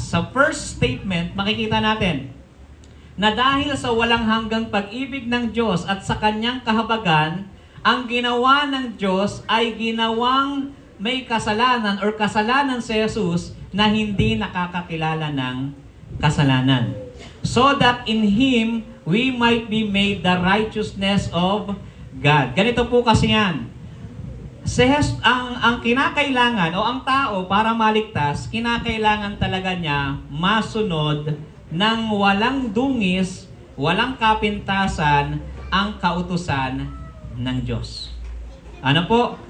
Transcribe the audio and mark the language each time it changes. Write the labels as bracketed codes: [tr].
[tl] Sa [en] first statement, [tl] makikita natin na dahil sa walang hanggang pag-ibig ng Diyos at sa kanyang kahabagan, ang ginawa ng Diyos ay ginawang may kasalanan or kasalanan si Jesus na hindi nakakakilala ng kasalanan. [en] So that in Him, we might be made the righteousness of God. [tl] Ganito po kasi yan. Ang kinakailangan o ang tao para maligtas, kinakailangan talaga niya masunod ng walang dungis, walang kapintasan ang kautusan ng Diyos. Ano po?